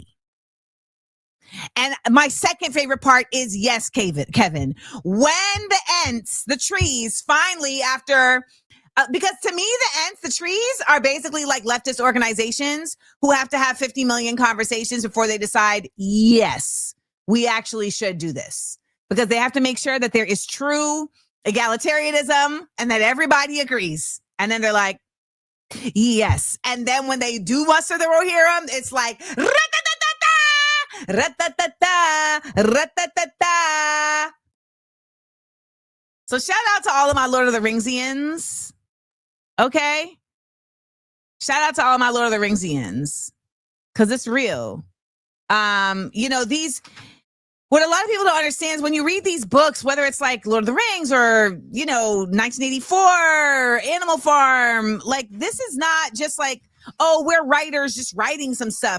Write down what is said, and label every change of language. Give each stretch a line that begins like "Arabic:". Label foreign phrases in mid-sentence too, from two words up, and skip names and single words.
English: And my second favorite part is, yes, Kevin, when the Ents, the trees, finally after, because to me, the Ents, the trees are basically like leftist organizations who have to have 50 million conversations before they decide, yes, we actually should do this. Because they have to make sure that there is true egalitarianism and that everybody agrees. And then they're like, yes. And then when they do muster the Rohirrim, it's like, ra-ta-ta-ta, ra-ta-ta-ta. So shout out to all of my Lord of the Ringsians. Okay? Shout out to all my Lord of the Ringsians. Because it's real. You know, what a lot of people don't understand is when you read these books, whether it's like Lord of the Rings or, you know, 1984, Animal Farm, like this is not just like, oh, we're writers just writing some stuff.